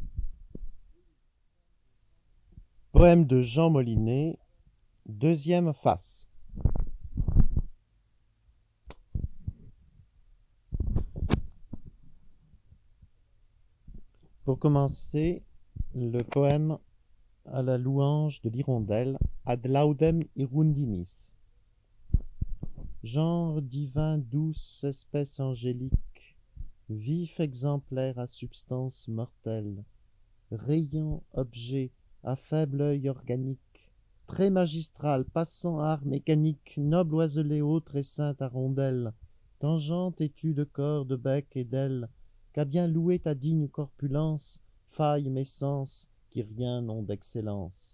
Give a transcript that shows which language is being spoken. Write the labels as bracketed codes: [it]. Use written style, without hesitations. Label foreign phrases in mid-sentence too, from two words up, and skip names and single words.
[fr] Poème de Jean Molinet, deuxième face. Pour commencer, le poème à la louange de l'hirondelle, [la] Ad laudem hirundinis. [fr] Genre divin, douce espèce angélique, vif exemplaire à substance mortelle, rayon objet à faible œil organique, très magistral, passant art mécanique, noble oiselé, autre et sainte à rondelle, tangente étue de corps, de bec et d'ailes, qu'a bien loué ta digne corpulence, faille mes sens, qui rien n'ont d'excellence.